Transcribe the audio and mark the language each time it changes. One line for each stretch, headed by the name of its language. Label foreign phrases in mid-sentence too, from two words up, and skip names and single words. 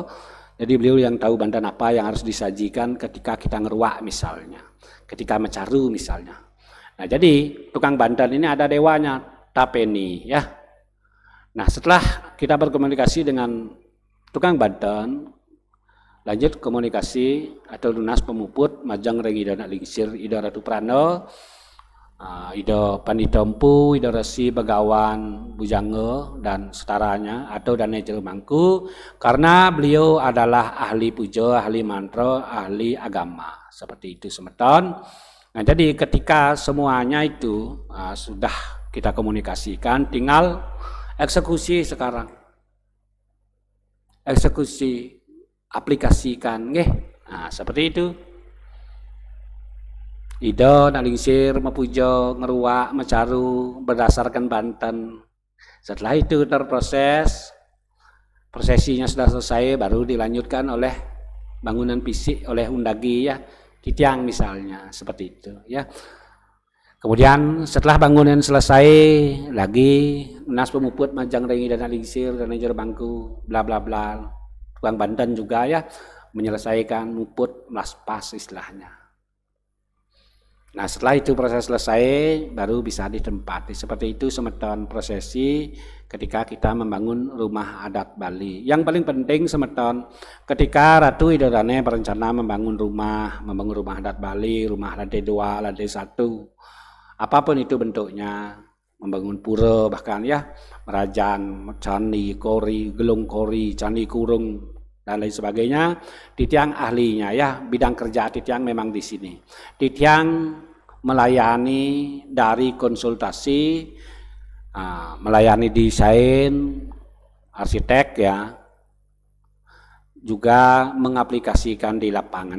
Indonesian: Jadi beliau yang tahu Banten apa yang harus disajikan ketika kita ngeruak misalnya, ketika mencaru misalnya. Nah jadi tukang Banten ini ada dewanya, Tapeni ya. Nah setelah kita berkomunikasi dengan tukang Banten, lanjut komunikasi atau
Balinese: lunas pemuput Majang Reng
Indonesian: Ida Nalingsir, Ida Ratu Prano, Ida Pandita Empu, Ida Resi, Begawan, Bujango, dan setaranya, atau Dane Jero Mangku, karena beliau adalah ahli puja, ahli mantra, ahli agama. Seperti itu semeton. Nah, jadi ketika semuanya itu sudah kita komunikasikan, tinggal eksekusi sekarang. Eksekusi, aplikasikan, nah, seperti itu. Ida Nalingsir,
Balinese: mepuja, ngeruak, mecaru
Indonesian: berdasarkan Banten. Setelah itu terproses, prosesinya sudah selesai, baru dilanjutkan oleh bangunan fisik oleh Undagi ya, Titiang misalnya, seperti itu ya. Kemudian setelah bangunan selesai lagi
Balinese: lunas pemuput Majang Reng
Indonesian: Ida Nalingsir dan Jero Mangku, bla bla bla. Tukang Banten juga ya menyelesaikan
Balinese: muput melaspas
Indonesian: istilahnya. Nah setelah itu proses selesai baru bisa ditempati. Seperti itu semeton prosesi ketika kita membangun rumah adat Bali. Yang paling penting semeton ketika Ratu Ida Dane berencana membangun rumah adat Bali, rumah lantai 2, lantai 1, apapun itu bentuknya, membangun pura bahkan ya, merajan, candi, kori, gelung kori, candi kurung, dan lain sebagainya. Titiang ahlinya ya, bidang kerja Titiang memang di sini. Titiang melayani dari konsultasi, melayani desain, arsitek ya, juga mengaplikasikan di lapangan.